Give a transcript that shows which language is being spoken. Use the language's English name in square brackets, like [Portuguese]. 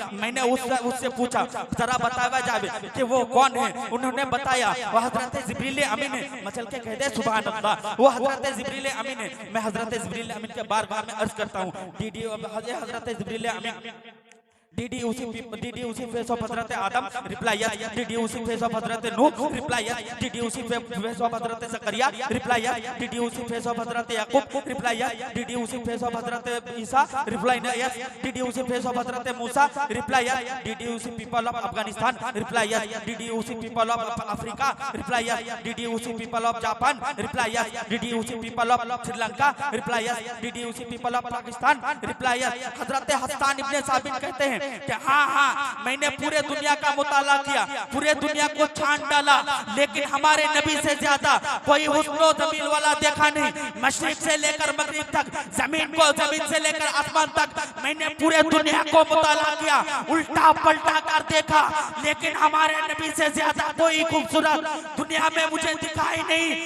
[Hindi] मैंने उससे पूछा, जरा बताया जाए कि वो कौन है? उन्होंने बताया, वो हजरत जिब्रील अमीन है। मचल के कह दे सुभान अल्लाह, वो हजरत जिब्रील अमीन है। मैं हजरत जिब्रील अमीन के बार-बार में अर्ज करता हूँ, हजरत जिब्रील अमीन, [English] Did you see face of Hazrat Adam? Reply yes. Did you see face of Hazrat Nuh? Reply yes. Did you see face of Hazrat Zakaria? Reply yes. Did you see face of Hazrat Yaqub? Reply yes. Did you see face of Hazrat Isa? Reply yes. Did you see face of Hazrat Musa? Reply yes. Did you see people of Afghanistan? Reply yes. Did you see people of Africa? Reply yes. Did you see people of Japan? Reply yes. Did you see people of Sri Lanka? Reply yes. Did you see people of Pakistan? Reply yes. [Hindi] हजरत हस्सान इब्ने साबित कहते हैं कि हाँ, मैंने पूरे दुनिया का मुताला किया, पूरे दुनिया को छान डाला, लेकिन हमारे नबी से ज्यादा कोई हुस्नो जमील वाला देखा नहीं। मशरिक से लेकर मगरिब तक, जमीन से लेकर आसमान तक, मैंने पूरे दुनिया को मुताला किया, उल्टा पलटा कर देखा, लेकिन हमारे नबी से ज्यादा कोई खूबसूरत दुनिया में मुझे दिखाई नहीं।